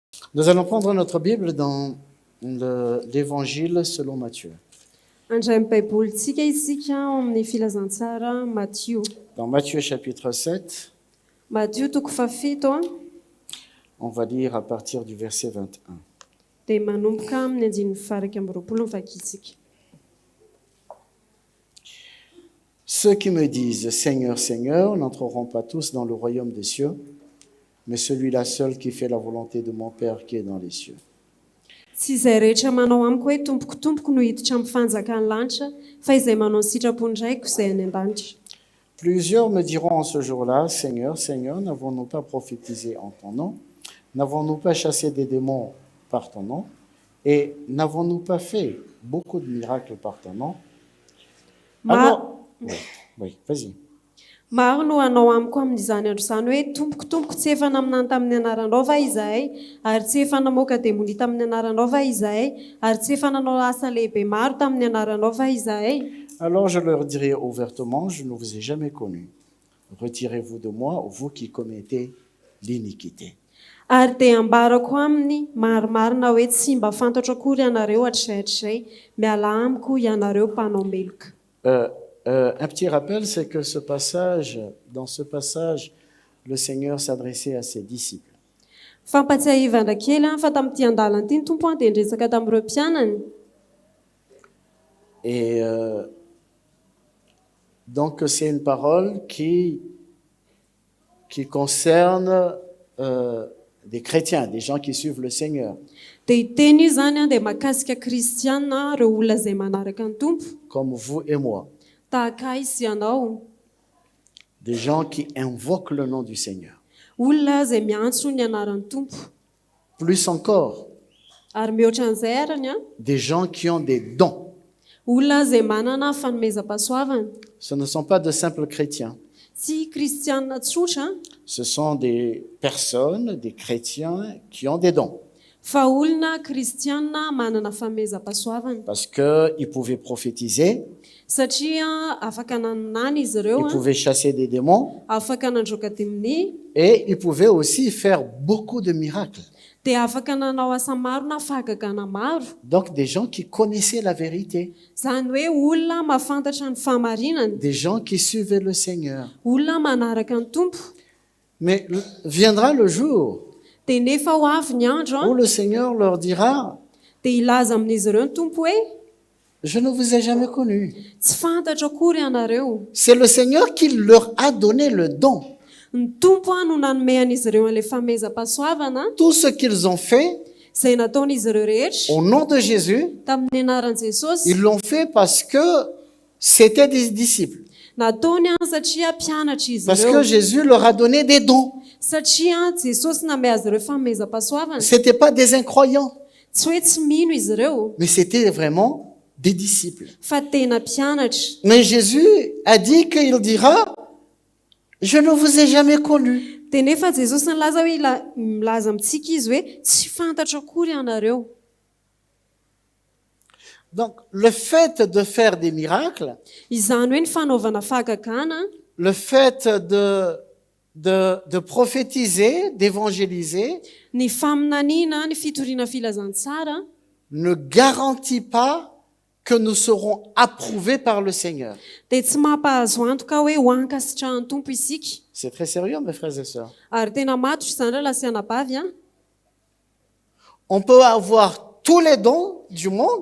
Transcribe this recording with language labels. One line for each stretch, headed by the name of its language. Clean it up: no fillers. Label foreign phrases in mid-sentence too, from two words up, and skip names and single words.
French: Nous allons prendre notre Bible dans l'Évangile selon Matthieu.
Malagasy: Andray Baibolintsika isika ao amin'ny filazantsara Matthieu.
French: Dans Matthieu chapitre 7,
Malagasy: Matthieu toko fafito
French: on va lire à partir du verset 21.
Malagasy: dia manomboka amin'ny andininy faraka amby roapolo ny vakitsika.
French: Ceux qui me disent Seigneur, Seigneur n'entreront pas tous dans le royaume des cieux, mais celui-là seul qui fait la volonté de mon Père qui est dans les cieux.
Malagasy: Tsy izay rehetra manao amiko hoe tompoko tompoko no hiditra amin'ny fanjakany lanitra, fa izay manao ny sitrapon'draiko izay any an-danitra.
French: Plusieurs me diront en ce jour-là, Seigneur, Seigneur, n'avons-nous pas prophétisé en ton nom? N'avons-nous pas chassé des démons par ton nom? Et n'avons-nous pas fait beaucoup de miracles par ton nom? Oui, vas-y.
Malagasy: Maro no hanao amiko amin'izany andro izany hoe tompoko tompoko tsy efa naminany tamin'ny anaranao va izahay, ary tsy efa namoaka demonia tamin'ny anaranao va izahay, ary tsy efa nanao asa lehibe maro tamin'ny anaranao va izahay.
French: Alors je leur dirai ouvertement, je ne vous ai jamais connus. Retirez-vous de moi, vous qui commettez l'iniquité.
Malagasy: Ary dia ambarako aminy marimarina hoe tsy mba fantatra akory ianareo hatr'izay, miala amiko ianareo mpanao meloka.
French: Un petit rappel, c'est que dans ce passage, le Seigneur s'adressait à ses disciples.
Malagasy: Fampatsiahivana kely fa tamin'ity andalana ity ny tompo dia niresaka tamin'ireo mpianany.
French: Et donc c'est une parole qui concerne des chrétiens, des gens qui suivent le Seigneur.
Malagasy: Dia iteny io zany dia mahakasika kristiana ireo olona izay manaraka ny tompo.
French: Comme vous et moi.
Malagasy: Tahaka sy ianao.
French: Des gens qui invoquent le nom du Seigneur.
Malagasy: Olona izay miantso ny anaran'ny tompo.
French: Plus encore.
Malagasy: Ary mihoatra an'izay arany
French: des gens qui ont des dons.
Malagasy: Olona izay manana fanomezam-pahasoavana.
French: Ce ne sont pas de simples chrétiens.
Malagasy: Tsy kristiana tsotra.
French: Ce sont des personnes, des chrétiens qui ont des dons.
Malagasy: Fa olona kristiana manana fanomezam-pahasoavana.
French: Parce qu'ils pouvaient prophétiser.
Malagasy: Satria afaka nanana izy ireo.
French: Ils pouvaient chasser des démons.
Malagasy: Afaka nandroaka démonie.
French: Et ils pouvaient aussi faire beaucoup de miracles.
Malagasy: Dia afaka nanao asa maro na fahagagana maro.
French: Donc des gens qui connaissaient la vérité.
Malagasy: Zany hoe olona mahafantatra ny fahamarinana.
French: Des gens qui suivaient le Seigneur.
Malagasy: Olona manaraka ny tompo.
French: Mais viendra le jour
Malagasy: dia nefa ho avy ny andro
French: où le Seigneur leur dira
Malagasy: dia ilaza amin'izy ireo ny tompo hoe
French: je ne vous ai jamais connus.
Malagasy: Tsy fantatra akory ianareo.
French: C'est le Seigneur qui leur a donné le don.
Malagasy: Ny tompo no nanome an'izy ireo an'ilay fanomezam-pahasoavana.
French: Tout ce qu'ils ont fait
Malagasy: Izay nataon'izy ireo rehetra
French: au nom de Jésus,
Malagasy: tamin'ny anaran'i Jesosy.
French: ils l'ont fait parce que c'était des disciples.
Malagasy: Nataony satria mpianatra izy
French: Parce
Malagasy: ireo.
French: que Jésus leur a donné des dons.
Malagasy: Satria Jesosy name azy ireo fanomezam-pahasoavana.
French: C'était pas des incroyants,
Malagasy: Tsy hoe tsy mino izy ireo,
French: mais c'était vraiment des disciples.
Malagasy: fa tena mpianatra.
French: Mais Jésus a dit qu'il dira je ne vous ai jamais connus.
Malagasy: Dia nefa Jesosy nilaza hoe milaza amintsika izy hoe tsy fantatra akory ianareo.
French: Donc le fait de faire des miracles,
Malagasy: Izany hoe ny fanaovana fahagagana,
French: le fait de prophétiser, d'évangéliser,
Malagasy: ny faminaniana, ny fitoriana filazantsara
French: ne garantit pas que nous serons approuvés par le Seigneur.
Malagasy: dia tsy mampahazo antoka hoe ho ankasitrahan'ny tompo isika.
French: C'est très sérieux, mes frères et sœurs.
Malagasy: Ary tena matotra izany raha lasianabavy
French: On peut avoir tous les dons du monde,